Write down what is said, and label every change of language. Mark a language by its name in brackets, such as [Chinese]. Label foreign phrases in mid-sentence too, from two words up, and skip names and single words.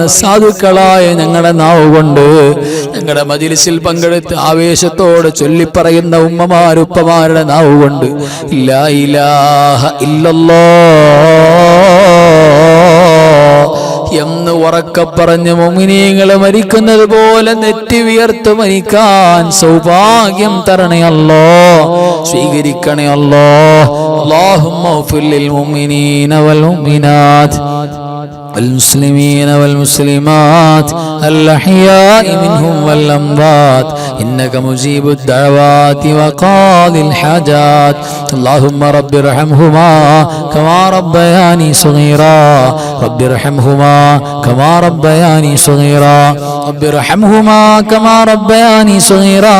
[Malayalam] സാധുക്കളായ ഞങ്ങളുടെ നാവ് കൊണ്ട് ഞങ്ങളുടെ മജ്‌ലിസിൽ പങ്കെടുത്ത് ആവേശത്തോടെ ചൊല്ലിപ്പറയുന്ന ഉമ്മമാരുപ്പമാരുടെ നാവ് കൊണ്ട് [Arabic] لا إله إلا الله [Malayalam] എന്ന് ഉറക്കെ പറഞ്ഞ് മുഅ്മിനീങ്ങൾ മരിക്കുന്നത് പോലെ നെറ്റി വിയർത്ത് മരിക്കാൻ സൗഭാഗ്യം തരണേ അല്ലാഹ്, സ്വീകരിക്കണേ അല്ലാഹ്. [Arabic] اللهم اغفر للمؤمنين والمؤمنات والمسلمين والمسلمات الأحياء منهم والأموات إنك مجيب الدعوات وقاضي الحاجات. اللهم رب ارحمهما كما ربياني صغيرا، رب ارحمهما كما ربياني صغيرا، رب ارحمهما كما ربياني صغيرا.